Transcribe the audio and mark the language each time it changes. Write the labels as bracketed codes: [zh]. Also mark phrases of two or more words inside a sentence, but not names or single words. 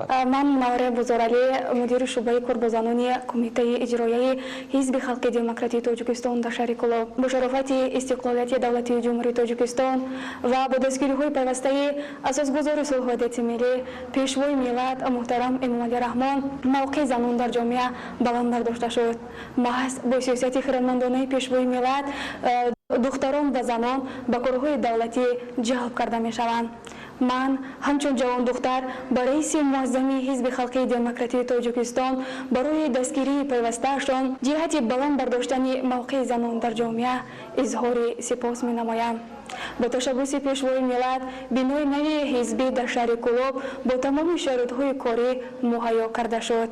[tg] ман Мавре Бузоралӣ, мудири шӯъбаи корбозанони кумитаи иҷроияи ҳизби халқии демократии тоҷикистон дар шаҳри Кӯлоб бо шарофати истиқлолияти давлатии ҷумҳурии тоҷикистон ва бо дастгириҳои пайвастаи асосгузори сулҳу ваҳдати миллӣ пешвои миллат муҳтарам Эмомалӣ Раҳмон мавқеи занон дар ҷомеа баланд бардошта шуд. маҳз бо сиёсати хиратмандонаи пешвои миллат духтарон ва занон ба корҳои давлатӣ ҷалб карда мешаванд. من همچون جوان دختر به رئیس معظم حزب خلقی دموکراتی تاجیکستان برای دستگیری پیوسته‌شان جهت بلند برداشتن موقع زنان در جامعه اظهار سپاس می‌نمایم. با تشبث پیشوای ملت بینای نوی حزبی در شهر کلوب با تمام شرایط‌های کاری مهیا کرده شد.